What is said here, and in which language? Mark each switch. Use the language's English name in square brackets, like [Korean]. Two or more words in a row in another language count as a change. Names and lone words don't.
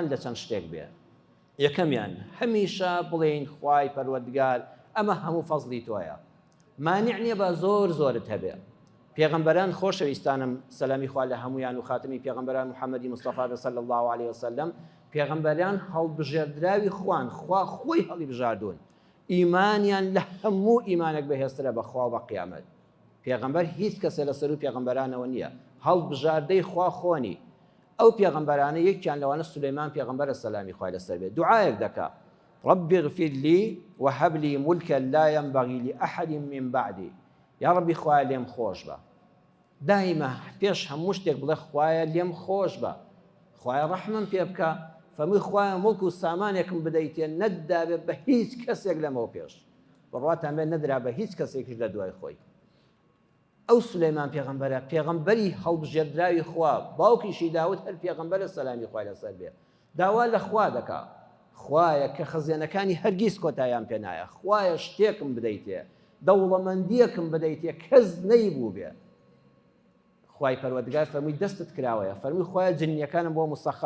[Central Kurdish] لە چەند شتێک بێ یەکەمیان هەمیشە بڵێین خوای پەروەردگار ئەمە هەموو فەزڵی تۆیە مانیع نییە بە زۆر زۆرت هەبێ پێغەمبەران خۆشەویستانم سەلامی خوا لە هەمویان و خاتمی پێغەمبەران محەممەدی مستەفا [Arabic] صلی الله عليه وسلم [Central Kurdish] پێغەمبەران هەڵبژێردراوی خوان خوا خۆی هەڵی بژاردوون ئیمانیان لە هەموو ئیمانێک بەهێزترە بە خوا بە قیامەت پێغەمبەر هیچ کەسە لەسەر و پێغەمبەرانەوە نییە هەڵبژاردەی خوا خۆنی. ئەو پێغەمبەرانە یەکیان لەوانە سولەیمان پێغەمبەرە سەلامی خوای لەسەر بێت دوعایەک دەکات [Arabic] رب اغفر لي وهب لي ملكا لا ينبغي لأحد من بعدي يا ربي [Central Kurdish] خوایە لێم خۆش بە دائما پێش هەموو شتێک بڵێ خوایە لێم خۆش بە خوایە ڕەحمم پێ بکە فەرمووی خوایە مڵک و سامانێکم بدەیتێ نەدابێت بە هیچ کەسێک لەمەوە پێش بڕواتان بێت نەدرا بە هیچ کەسێکیش لە دوای خۆی. ئەو سولەیمان پێغەمبەرە پێغەمبەری هەڵبژێردراوی خوا باوکیشی داود هەر پێغەمبەرە سەلامی خوای لەسەر بێ داوا لە خوا دەکا خوایە کە خەزێنەکانی هەرگیز کۆتاییان پێ نایە خوایە شتێکم بدەیتێ دەوڵەمەندیەکم بدەیتێ کەس نەیبوو بێ خوای پەروەردگار فەرمووی دەستت کراوەیە فەرمووی خوایە جنیەکانم بۆ مسەخەر